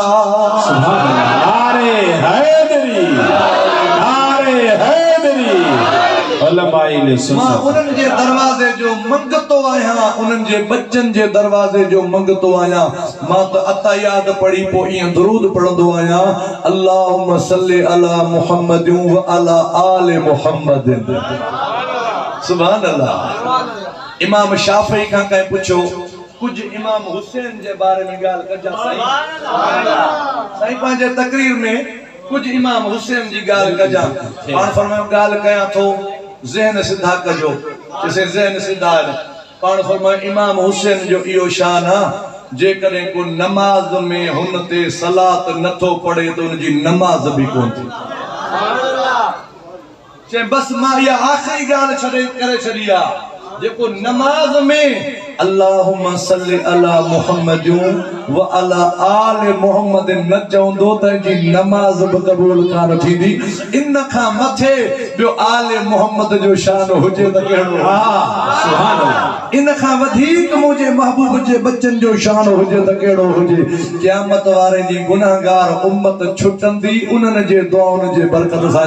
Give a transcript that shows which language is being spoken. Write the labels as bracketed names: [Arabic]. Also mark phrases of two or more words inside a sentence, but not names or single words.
[Sindhi] नारे हैदरी, नारे हैदरी। मां उन्हनि जे दरवाजे जो मंगतो आहियां, उन्हनि जे बच्चन जे दरवाजे जो मंगतो आहियां। मां त अतायात पढ़ी पो ईअं दुरूद पढ़ंदो आहियां, [Arabic] اللهم صل على محمد وعلى آل محمد. سبحان الله. [Sindhi] इमाम शाफी खां कंहिं पुछो कुछ इमाम हुसैन जे बारे में गाल कजा साईं, साईं पंहिंजे तकरीर में कुछ इमाम हुसैन जी गाल कजा। पाण फरमायो गाल कया थो ज़हन सिधा कजो, जैसे ज़हन सिधा है। पाण फरमायो इमाम हुसैन जो इहो शान आ, जे कदे को नमाज में हुन ते सलात नथो पढ़े तो उनजी नमाज भी कोन थी। चे बस मां या आखिरी गाल छड़े करे छड़िया, जेको नमाज में [Arabic] اللهم صل على محمد وعلى آل محمد [Sindhi] न चवंदो त जी नमाज बि क़बूल कान थींदी। इन खां मथे ॿियो आले मुहम्मद जो शान हुजे त कहिड़ो। [Arabic] سبحان الله. [Sindhi] इन खां वधीक मुंहिंजे महबूब जे बच्चन जो शान हुजे त कहिड़ो हुजे। क़यामत वारे जी गुनाहगार उम्मत छुटंदी उन्हनि जे दुआउनि जे बरकत सां।